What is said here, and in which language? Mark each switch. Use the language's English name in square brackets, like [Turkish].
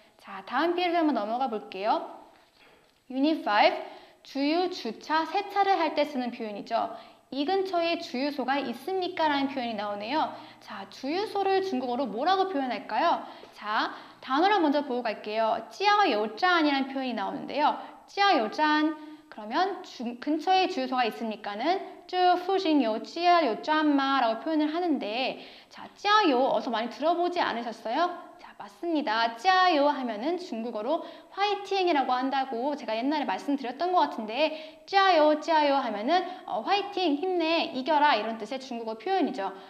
[Korean] 자, 다음 페이지 한번 넘어가 볼게요. 유닛 5, 주유, 주차, 세차를 할 때 쓰는 표현이죠. 이 근처에 주유소가 있습니까? 라는 표현이 나오네요. 자, 주유소를 중국어로 뭐라고 표현할까요? 자, 단어를 먼저 보고 갈게요. 加油站이라는 표현이 나오는데요. 加油站 그러면 근처에 주유소가 있으니까는 [Chinese] 这附近有加油站吗? [Korean] 라고 표현을 하는데 자, 加油 어서 많이 들어보지 않으셨어요? 자, 맞습니다. 加油 하면은 중국어로 화이팅이라고 한다고 제가 옛날에 말씀드렸던 것 같은데 加油 加油 하면은 화이팅, 힘내, 이겨라 이런 뜻의 중국어 표현이죠.